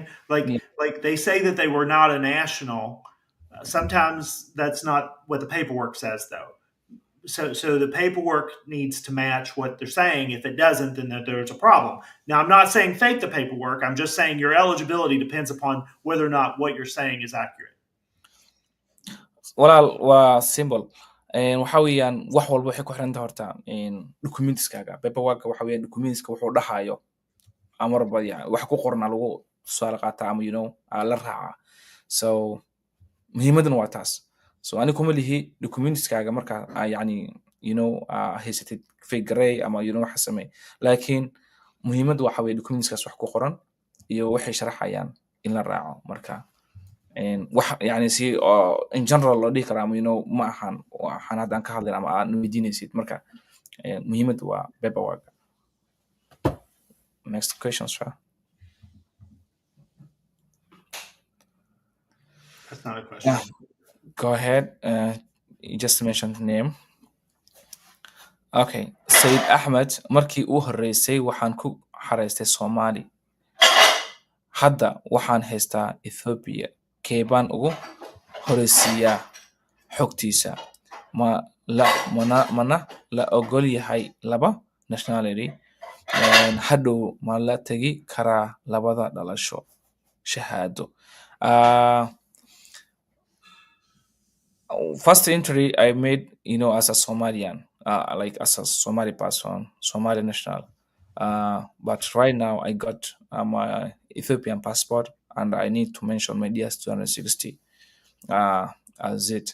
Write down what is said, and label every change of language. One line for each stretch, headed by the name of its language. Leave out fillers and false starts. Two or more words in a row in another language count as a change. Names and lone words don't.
English: Like they say that they were not a national. Sometimes that's not what the paperwork says, though. So the paperwork needs to match what they're saying. If it doesn't, then there's a problem. Now, I'm not saying fake the paperwork. I'm just saying your eligibility depends upon whether or not what you're saying is accurate.
Somali: Walaal waa simple waxa weeyaan wax walba waxay ku xirantahay horta documentskaaga paperwork waxa weeyaan documentska wuxuu dhahayo amar badiya wax ku qorna lagu soo qaataa ama la raaca so muhiimaduna waa taas so ani kuma lihi documentskaaga marka haysatid figure ama waxa samee laakiin muhiimadu waxa weeye documentskaas wax ku qoran iyo waxay sharaxayaan in la raaco marka si
English: in general
Somali: loo dhihi karaa ma ahan waxaan haddaan ka hadlayn ama aad weydiinaysid marka muhiimadu waa paperwork.
English: Next question, sir. That's not a question. Go ahead. You just mentioned the name. Okay.
Somali: Sayid Ahmed markii uu horeysay waxaan ku xareystay Somali. Hadda waxaan haystaa Ethiopia. Keebaan ugu horeysiiyaa xogtiisa mana la ogol yahay laba nationality hadhow ma la tegi karaa labada dhalasho shahaado.
English: Uh, First entry I made, as a Somalian, like as a Somali person, Somali national. But right now I got my Ethiopian passport, and I need to mention my DS 260 as it.